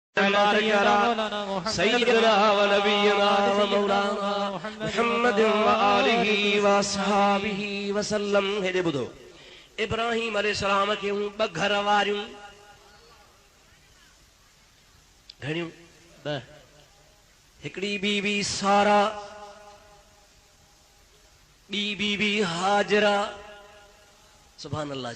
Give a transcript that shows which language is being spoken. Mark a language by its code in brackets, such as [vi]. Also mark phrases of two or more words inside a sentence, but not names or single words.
[ar] سيدنا ونبينا ومولانا محمد وآله وأصحابه وسلم. [sd] हेॾे ॿुधो, इब्राहिम अलैहिस्सलाम खे ॿ घर वारियूं घणियूं ॿ, हिकिड़ी बीबी सारा, ॿी बीबी हाजरा। [ar] سبحان الله,